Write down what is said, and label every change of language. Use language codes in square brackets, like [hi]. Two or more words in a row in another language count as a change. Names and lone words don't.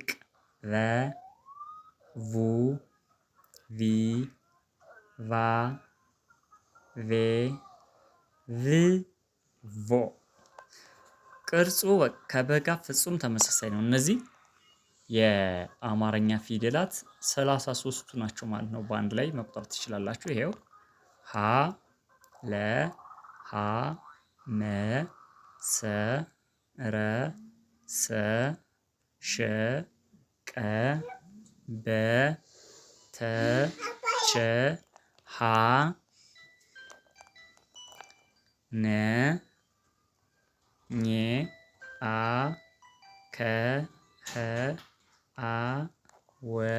[am] ረ ቡ ቪ ቫ ቬ ቭ ቮ ቅርጹ ከበጋ ፍጹም ተመሳሳይ ነው። እነዚህ የአማርኛ ፊደላት 33ቱ ናቸው ማለት ነው። በአንድ ላይ መቁጠር ትችላላችሁ። ይሄው ሀ ለ ሀ መ ሰ ረ ሰ ሸ ቀ በ ተ ቸ ሀ ነ ኘ አ ከ ኸ አ ወ